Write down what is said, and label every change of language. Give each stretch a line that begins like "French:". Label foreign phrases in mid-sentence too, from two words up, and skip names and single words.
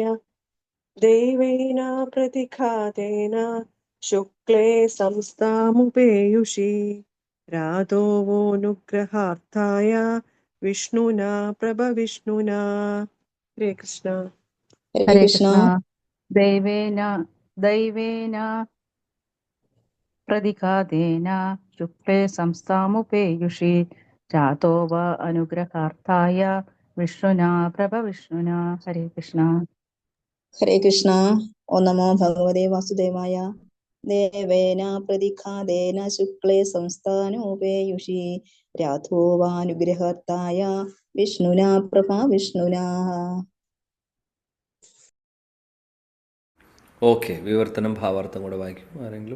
Sanskrit: ദൈവേന പ്രതിഘാതേന ശുക്ലേ സംസ്ഥാമുപേയുഷി രാതോവോ നുഗ്രഹാർത്ഥായ വിഷ്ണുനാ പ്രഭവിഷ്ണുനാ. ഹരേ കൃഷ്ണ. ഹരേ കൃഷ്ണ. ദൈവേന പ്രതിഘാതേന ശുക്ലേ സംസ്ഥാമുപേയുഷി जातो वा अनुग्रहार्थाय विष्णुना प्रभविष्णुना। हरे कृष्ण। ഹരേ കൃഷ്ണ. ഓം നമോ ഭഗവതേ വാസുദേവായ. ദേവേന പ്രതിഘാതേന ശുക്ലേ സംസ്ഥാനോപേയുഷി രാധോ വാനുഗ്രഹത്തായ വിഷ്ണുനാ പ്രഭാ വിഷ്ണുനാ.
Malayalam: ഓക്കെ, വിവർത്തനം ഭാവാർത്ഥം കൂടെ വായിക്കും ആരെങ്കിലും?